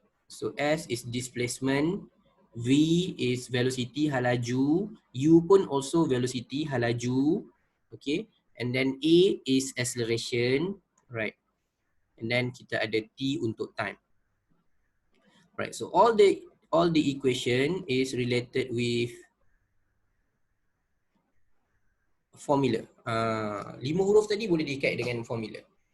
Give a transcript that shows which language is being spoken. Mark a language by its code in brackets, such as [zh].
[en] So S is displacement, V is velocity, halaju, U pun also velocity, halaju. Okay, and then A is acceleration, right? And then [ms] kita ada T untuk time. [en] Right, so all the equation is related with formula. [ms] 5 huruf tadi boleh diikat dengan formula.